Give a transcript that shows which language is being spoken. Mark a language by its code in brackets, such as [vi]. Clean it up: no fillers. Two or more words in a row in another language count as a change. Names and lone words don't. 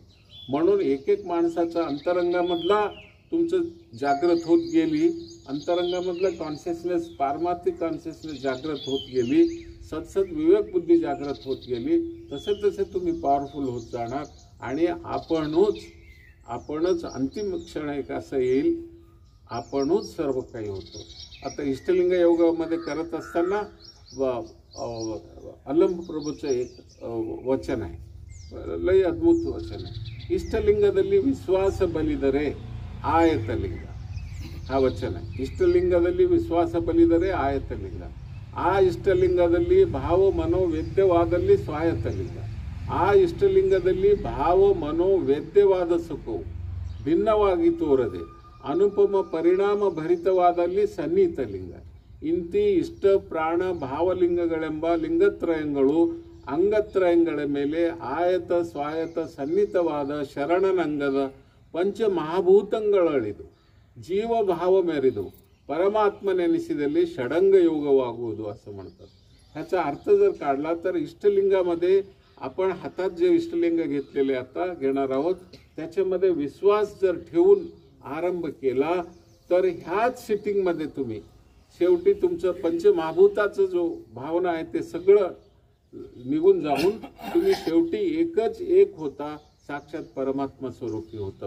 [mr] म्हणून एक माणसाचा अंतरंगामधला तुमचं जागृत होत गेली, अंतरंगामधलं कॉन्शियसनेस पारमार्थिक कॉन्शियसनेस जागृत होत गेली, सतसत विवेक बुद्धी जागृत होत गेली, तसे तुम्ही पॉवरफुल होत जाणार आणि आपणच अंतिम क्षण एक असं येईल, आपणच सर्व काही होतो. आता इष्टलिंग योगामध्ये करत असताना अलंब प्रभूचं एक वचन आहे, लय अद्भुत वचन आहे. [kn] इष्टलिंगದಲ್ಲಿ ವಿಶ್ವಾಸ ಬಲಿದರೆ ಆಯತಲಿಂಗ. [mr] हा वचन आहे. [kn] इष्टलिंगದಲ್ಲಿ ವಿಶ್ವಾಸ ಬಲಿದರೆ ಆಯತಲಿಂಗ. ಆ ಇಷ್ಟಲಿಂಗದಲ್ಲಿ ಭಾವ ಮನೋವೇದ್ಯವಾದಲ್ಲಿ ಸ್ವಾಯತಲಿಂಗ. ಆ ಇಷ್ಟಲಿಂಗದಲ್ಲಿ ಭಾವ ಮನೋವೇದ್ಯವಾದ ಸುಖವು ಭಿನ್ನವಾಗಿ ತೋರದೆ ಅನುಪಮ ಪರಿಣಾಮ ಭರಿತವಾದಲ್ಲಿ ಸನ್ನಿಹಿತಲಿಂಗ. ಇಂತಿ ಇಷ್ಟ ಪ್ರಾಣ ಭಾವಲಿಂಗಗಳೆಂಬ ಲಿಂಗತ್ರಯಗಳು ಅಂಗತ್ರಯಗಳ ಮೇಲೆ ಆಯತ ಸ್ವಾಯತ ಸನ್ನಿಹಿತವಾದ ಶರಣನಂಗದ ಪಂಚ ಮಹಾಭೂತಗಳಳಿದು ಜೀವಭಾವ ಮೆರೆದು ಪರಮಾತ್ಮನೆನಿಸಿದಲ್ಲಿ ಷಡಂಗ ಯೋಗವಾಗುವುದು [mr] असं म्हणतात. ह्याचा अर्थ जर काढला तर इष्टलिंगामध्ये आपण हातात जे इष्टलिंग घेतलेले आता घेणार आहोत त्याच्यामध्ये विश्वास जर ठेवून आरंभ केला तर ह्याच सिटिंगमध्ये तुम्ही शेवटी तुमचं पंचमहाभूताचं जो भावना आहे ते सगळं निघून जाऊन तुम्ही शेवटी एकच एक होता, साक्षात परमात्मा स्वरूपी होता.